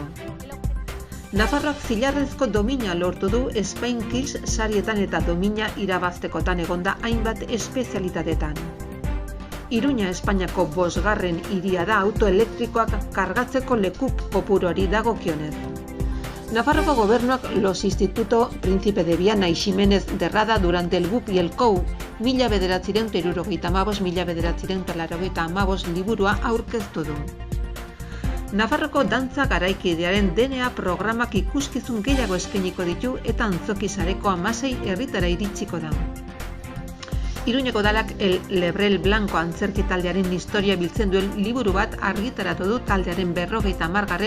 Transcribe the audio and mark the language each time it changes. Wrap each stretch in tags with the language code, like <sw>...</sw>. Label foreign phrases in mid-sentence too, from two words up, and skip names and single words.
<eu>Nafarroak zilarrezko domina lortu du Spain Kills sarietan eta domina irabaztekotan egonda hainbat espezialitatetan. Iruña Espainiako 5. hiria da auto elektrikoak kargatzeko leku kopuruari dagokionez. Nafarroko gobernuak los Instituto Príncipe de Viana y Ximénez de Rada durante el BUP y el COU 1975-1985 liburua aurkeztu du. Nafarroko dantza garaikidearen DNA programak ikuskizun gehiago eskainiko ditu eta antzoki sareko 16 herritara iritsiko da. Iruñeko dalak El Lebrel Blanco antzerki taldearen historia biltzen duen liburu bat argitaratu du taldearen 50.</eu>